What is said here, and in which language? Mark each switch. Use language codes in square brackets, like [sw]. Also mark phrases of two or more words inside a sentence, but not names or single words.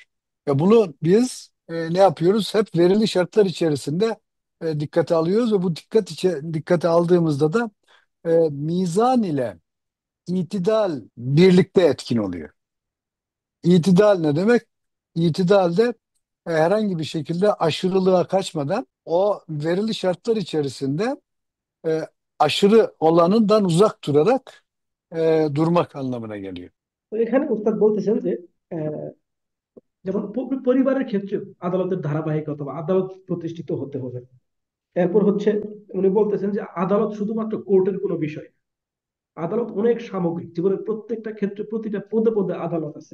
[tr] Ve bunu biz ne yapıyoruz? Hep verili şartlar içerisinde dikkate alıyoruz ve bu dikkate aldığımızda da mizan ile itidal birlikte etkin oluyor. İtidal ne demek? İtidal de herhangi bir şekilde aşırılığa kaçmadan o verili şartlar içerisinde e, aşırı olanından uzak durarak durmak anlamına geliyor. [bn] তো এখানে উস্তাদ বলতেছেন যে যেমন পরিবারের ক্ষেত্রে আদালতের ধারাবাহিকতা বা আদালত প্রতিষ্ঠিত হতে হবে। এরপর হচ্ছে উনি বলতেছেন যে আদালত শুধুমাত্র কোর্টের কোনো বিষয় না। আদালত অনেক সামগ্রিক, জীবনের প্রত্যেকটা ক্ষেত্রে প্রতিটা পদে পদে আদালত আছে।